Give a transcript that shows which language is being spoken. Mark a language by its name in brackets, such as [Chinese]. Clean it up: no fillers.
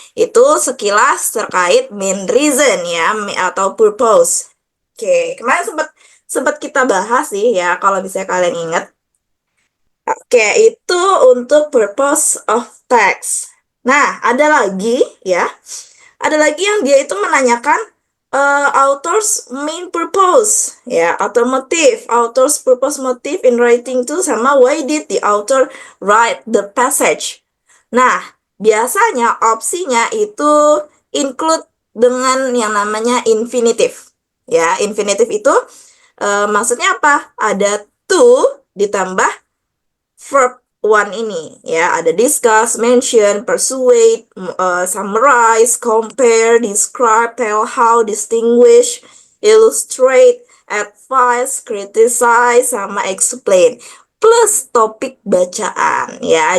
[Indonesian] Itu sekilas terkait main reason ya, atau purpose. Oke, kemarin sempat sempat kita bahas sih ya, kalau misalnya kalian ingat. Oke, itu untuk purpose of text. Nah, ada lagi ya. Ada lagi yang dia itu menanyakan [English] author's main purpose, ya, atau motive, author's purpose motive in writing tuh, sama why did the author write the passage. [Indonesian] Nah, biasanya opsinya itu include dengan yang namanya infinitive. Ya, infinitive itu maksudnya apa? Ada to ditambah verb one ini, ya, ada discuss, mention, persuade, summarize, compare, describe, tell how, distinguish, illustrate, advise, criticize, sama explain, plus topik bacaan, ya.